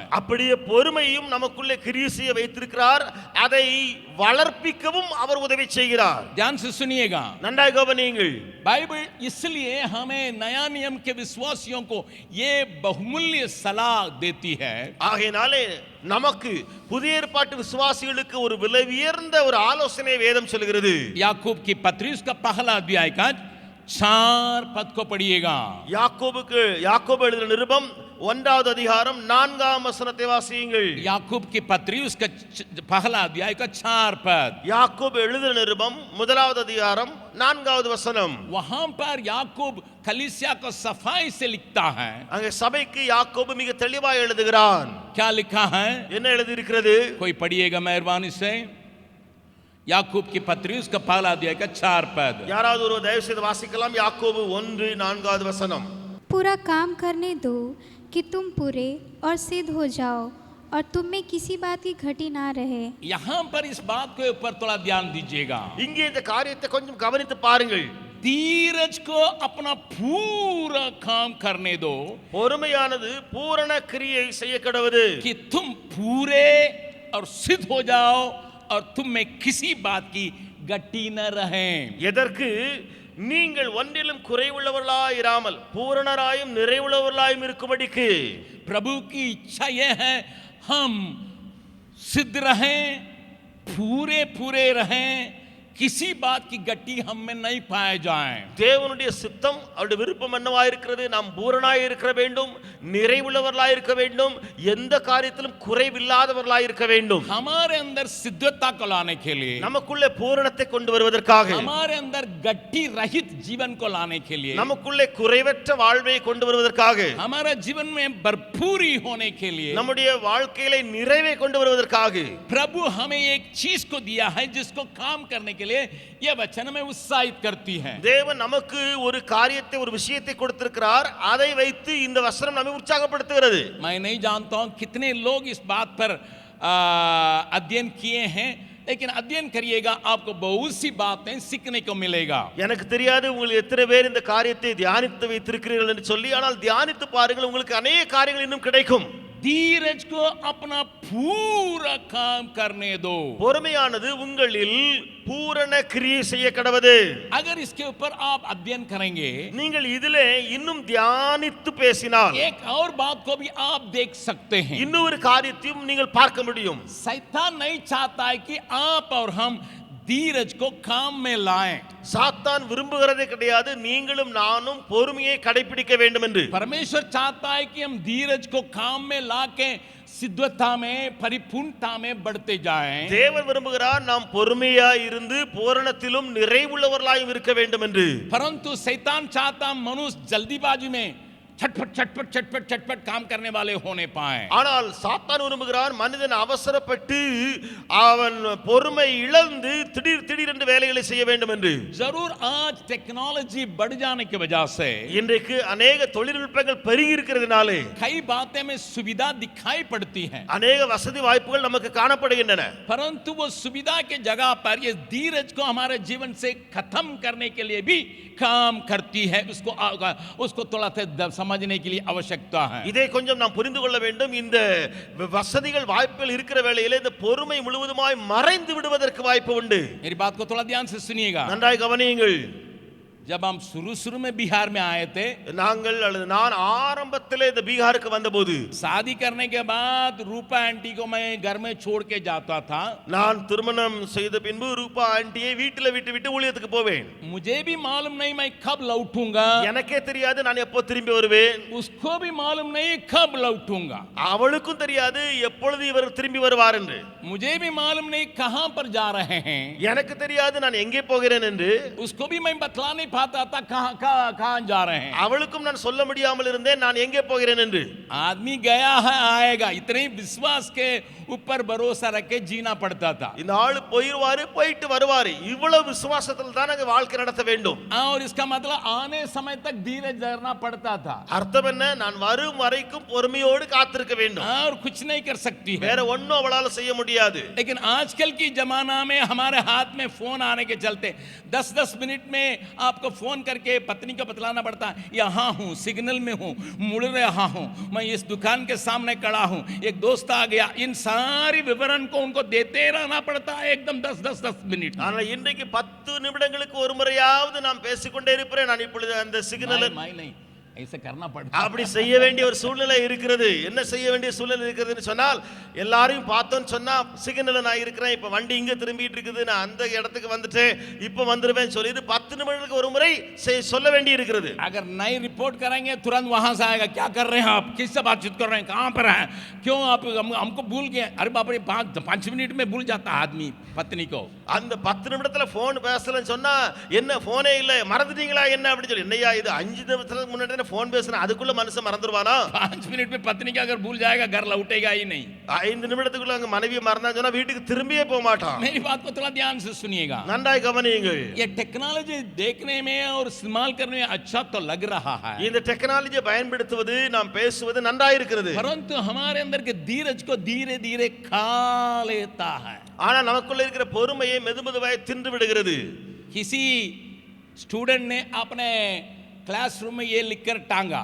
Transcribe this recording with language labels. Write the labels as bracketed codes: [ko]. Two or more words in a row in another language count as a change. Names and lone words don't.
[ta] அப்படியே பொறுமையும் நமக்குள்ளே கிரியை வைத்திருக்கிறார், அதை வளர்ப்பிக்கவும் அவர் உதவி செய்கிறார்। [hi] ध्यान से सुनिएगा, [ta] நன்றாக கவனியுங்கள்। [hi] बाइबल इसलिए हमें नया नियम के विश्वासियों को ये बहुमूल्य सलाह देती है। [ta] ஆகையினாலே நமக்கு புதிய ஏற்பாட்டு விசுவாசிகளுக்கு ஒரு விலை உயர்ந்த ஒரு ஆலோசனை வேதம் சொல்கிறது। [hi] याकूब की पत्री उसका पहला अध्याय का 4 पद को पढ़िएगा। [ta] யாக்கோபு எழுதின நிருபம் 1வது அதிகாரம் 4ஆம் வசனத்தை வாசியுங்கள்। [hi] याकूब की पत्री उसका पहला अध्याय का 4 पद। [ta] யாக்கோபு எழுதின நிருபம் 1வது அதிகாரம் 4வது வசனம்। [hi] वहां पर याकूब कलीसिया को सफाई से लिखता है। [ta] அங்கே சபைக்கு யாக்கோபு மிக தெளிவாக எழுதுகிறான்। [hi] क्या लिखा है? [ta] என்ன எழுதி இருக்கிறது? [hi] कोई पढ़िएगा मेहरबानी से। याकूब की पत्री उसका पहला अध्याय का 4 पद। [ta] யாராவது ஒரு தயவு செய்து வாசிக்கலாம்। யாக்கோபு 1:4வது வசனம்। [hi] पूरा काम करने दो कि तुम पूरे और सिद्ध हो जाओ और तुम में किसी बात की घटी ना रहे। यहां पर इस बात के ऊपर थोड़ा ध्यान दीजिएगा। [ta] இங்கே இந்த காரியத்தை கொஞ்சம் கவனித்து பாருங்கள்। [hi] धीरज को अपना पूरा काम करने दो, [ta] பொறுமையானது பூரண கிரியை செய்ய கடவுது, [hi] कि तुम पूरे और सिद्ध हो जाओ और तुम में किसी बात की गट्टी न रहे। [ta] எதற்கு? நீங்கள் ஒன்றிலும் குறைவுள்ளவர்களாய் இராமல் பூரணராயும் நிறைவுள்ளவர்களாயும் இருக்கும்படிக்கு। [hi] प्रभु की इच्छा यह है हम सिद्ध रहें, पूरे रहें, किसी बात की गट्टी हम में नहीं पाए जाएं। [ta] தேவனுடைய சித்தம் அவருடைய விருப்பம் என்னவாய் இருக்கிறது? நாம் பூரணாய் இருக்க வேண்டும், நிறைவுள்ளவர்களாய் இருக்க வேண்டும், எந்த காரியத்திலும் குறைவில்லாதவர்களாய் இருக்க வேண்டும்। [hi] हमारे अंदर सिद्धता को लाने के लिए, [ta] நமக்குள்ளே பூரணத்தை கொண்டு வருவதற்காக, [hi] हमारे अंदर गट्टी रहित जीवन को लाने के लिए, [ta] நமக்குள்ளே குறைவற்ற வாழ்வை கொண்டு வருவதற்காக, [hi] हमारा जीवन में भरपूरी होने के लिए, [ta] நம்முடைய வாழ்க்கையிலே நிறைவை கொண்டு வருவதற்காக [hi] प्रभु हमें एक चीज को दिया है जिसको काम करने के लिए यह वचन में उत्साहित करती है। [ta] தேவன் நமக்கு ஒரு காரியத்தை ஒரு விஷயத்தை கொடுத்திருக்கிறார், அதை வைத்து இந்த வசனம் நம்மை உற்சாகப்படுத்துகிறது। [hi] मैं नहीं जानता हूं कितने लोग इस बात पर अध्ययन किए हैं, लेकिन अध्ययन करिएगा, आपको बहुत सी बातें सीखने को मिलेगा। [ta] எனக்கு தெரியாது உங்களுக்கு எத்தனை பேர் இந்த காரியத்தை தியானித்து வைத்திருக்கிறீர்கள் என்று சொல்லி, ஆனால் தியானித்து பாருங்கள், உங்களுக்கு अनेक காரியங்கள் இன்னும் கிடைக்கும்। [hi] धीरज को अपना पूरा काम करने दो। [ta] பொறுமையானது உங்களில் பூரண கிரியை செய்ய கடவுது। [hi] अगर इसके ऊपर आप अध्ययन करेंगे, [ta] நீங்கள் இதிலே இன்னும் தியானித்து பேசினால் [hi] एक और बात को भी आप देख सकते हैं। [ta] இன்னொரு காரியத்தையும் நீங்கள் பார்க்க முடியும்। [hi] शैतान नहीं चाहता है कि आप और हम धीरज को काम में लाएं। [ta] சாத்தான் விரும்புகிறதே கிடையாது நீங்களும் நானும் பொறுமையை கடைபிடிக்க வேண்டும் என்று। [hi] परमेश्वर चाहता है कि हम धीरज को काम में लाके सिद्धता में परिपूर्णता में बढ़ते जाएं। [ta] தேவன் விரும்புகிறார் நாம் பொறுமையாய் இருந்து பூரணத்திலும் நிறைவுள்ளவர்களாயும் இருக்க வேண்டும் என்று। [hi] परंतु शैतान चाहता मनुष्य जल्दीबाजी में छटपट छटपट छटपट छटपट काम करने वाले होने पाए। [ta] ஆனால் சாத்தான் விரும்புகிறான் மனிதன் அவசரப்பட்டு அவன் பொறுமை இழந்து திடீர் என்று வேலைகளை செய்ய வேண்டும் என்று. [hi] जरूर आज टेक्नोलॉजी बढ़ जाने की वजह से [ta] இன்றைக்கு अनेक தொழில்நுட்பங்கள் பெருகி இருக்கிறதுனாலே [hi] कई बातें में सुविधा दिखाई पड़ती है, [ta] அனேக வசதி வாய்ப்புகள் நமக்கு காணப்படுகின்றன. [hi] परंतु वो सुविधा के जगह पर ये धीरज को हमारे जीवन से खत्म करने के लिए भी काम करती है। उसको थोड़ा समझने के लिए आवश्यकता है। [ta] இதை கொஞ்சம் நாம் புரிந்து கொள்ள வேண்டும். இந்த வசதிகள் வாய்ப்புகள் இருக்கிற வேளையிலே இந்த பொறுமை முழுவதுமாய் மறைந்து விடுவதற்கு வாய்ப்பு உண்டு. [hi] मेरी बात को थोड़ा ध्यान से सुनिएगा। [ta] நன்றாய் கவனியுங்கள். [hi] जब हम शुरू में बिहार में आए थे, [ta] நாங்கள் அல்லது நான் ஆரம்பத்திலே இந்த பீகாருக்கு வந்தபோது [hi] शादी करने के बाद रूपा आंटी को मैं घर में छोड़ के जाता था। [ta] நான் திருமணம் செய்த பின்பு ரூபா ஆண்டியை வீட்டில் விட்டு ஊழியத்துக்கு போவேன். [hi] मुझे भी मालूम नहीं मैं कब लौटूंगा, [ta] எனக்கே தெரியாது நான் எப்போ திரும்பி வருவேன். [hi] उसको भी मालूम नहीं कब लौटूंगा, [ta] அவளுக்கும் தெரியாது எப்பொழுது இவர் திரும்பி வருவார் என்று. [hi] मुझे भी मालूम नहीं कहां पर जा रहे हैं, [ta] எனக்கு தெரியாது நான் எங்கே போகிறேன் என்று. [hi] उसको भी मैं बतला नहीं पाता था कहां जा रहे हैं। [ta] அவளுக்கும் நான் சொல்ல முடியாமல் இருந்தேன் நான் எங்கே போகிறேன் என்று. [hi] आदमी गया है आएगा, इतने विश्वास के ऊपर भरोसा रख के जीना पड़ता था। [ta] இந்த ஆளு போயிட்டு வருவாரு இவ்வளவு விசுவாசத்தில் தான் அங்க வாழ்க்கை நடத்த வேண்டும். [hi] और इसका मतलब आने समय तक धीरज धरना पड़ता था। [ta] அர்த்தம் என்ன? நான் வரும் வரைக்கும் பொறுமையோடு காத்திருக்க வேண்டும். [hi] और कुछ नहीं कर सकती है, [ta] வேற ஒண்ணும் அவளால செய்ய முடியாது. [hi] लेकिन आजकल की जमाना में हमारे हाथ में फोन आने के चलते 10-10 मिनट में आपको फोन करके पत्नी को बतलाना पड़ता है, यहाँ हूँ, सिग्नल में हूँ, मुड़ रहा हूँ, मैं इस दुकान के सामने खड़ा हूँ, एक दोस्त आ गया, इन सारी विवरण को उनको देते रहना पड़ता है एकदम 10 मिनट। [ta] ஆனா இன்றைக்கு 10 நிமிடங்களுக்கு ஒரு முறையாவது நான் பேசிக்கொண்டே இருப்பேன். நான் இப்பொழுது அந்த சிக்னல் [hi] नहीं ऐसे करना पड़ता, [ta] அப்படி செய்ய வேண்டிய ஒரு சூழ்நிலை இருக்கிறது. என்ன செய்ய வேண்டிய சூழ்நிலை இருக்கிறதுன்னு சொன்னால், எல்லாரையும் பார்த்தோன்னு சொன்னா சிக்னல்ல நான் இருக்கிறேன், இப்ப வண்டி இங்க திரும்பிட்டு இருக்குது, நான் அந்த இடத்துக்கு வந்துட்டேன், இப்ப வந்துருவேன் சொல்லி 10 நிமிடங்களுக்கு ஒரு முறை சொல்ல வேண்டி இருக்கிறது. [hi] अगर नई रिपोर्ट करेंगे तुरंत वहां से आएगा, क्या कर रहे हैं आप, किससे बातचीत कर रहे हैं, कहां पर हैं, क्यों आप हमको भूल गए। अरे बाप रे, 5 मिनट में भूल जाता आदमी पत्नी को। [ta] அந்த 10 நிமிடத்துல போன் பேசலன்னு சொன்னா என்ன போனே இல்ல மறந்துட்டீங்களா என்ன அப்படி சொல்லி, என்னையா இது 5 நிமிஷத்துக்கு முன்னாடி फोन பேசுறேன், அதுக்குள்ள மனுஷன் மறந்துடுவானா? [hi] 5 मिनट में पत्नी का अगर भूल जाएगा घर लौटेगा ही नहीं। [ta] 5 நிமிடத்துக்குள்ள அங்க மனைவி மறந்தா சொன்னா வீட்டுக்கு திரும்பியே போக மாட்டான். [hi] मेरी बात को थोड़ा ध्यान से सुनिएगा। [ta] நன்றாய் கவனியுங்கள். [hi] ये टेक्नोलॉजी देखने में और इस्तेमाल करने में अच्छा तो लग रहा है, [ta] இந்த டெக்னாலஜியை பயன்படுத்துவது நாம் பேசுவது நன்றாய் இருக்கிறது. [hi] परंतु हमारे अंदर के धीरज को धीरे धीरे खा लेता है। [ta] ஆனா நமக்குள்ள இருக்கிற பொறுமையை மெதுமெதுவாய் தின்று விடுகிறது. [hi] किसी स्टूडेंट ने अपने क्लासरूम में ये लिखकर टांगा,